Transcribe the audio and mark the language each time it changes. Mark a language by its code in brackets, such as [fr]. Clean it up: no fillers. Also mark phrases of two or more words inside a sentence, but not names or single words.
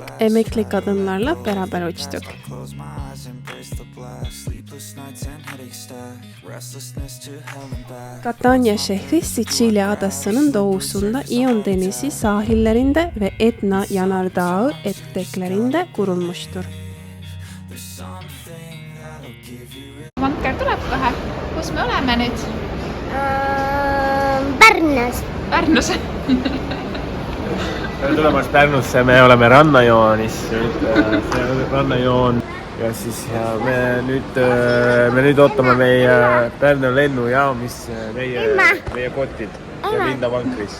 [tr] Emekli kadınlarla beraber uçtuk. Catania şehri Sicilya adasının doğusunda İyon Denizi sahillerinde ve Etna yanardağı eteklerinde kurulmuştur. [et] Vanker tuleb kohe. Kus me oleme nüüd? Pärnus. Pärnus. Tere tulemast Pärnusse, me oleme rannajoonis, see on rannajoon ja siis me nüüd ootame meie Pärnu lennujaamis meie kotid ja Linda vankris.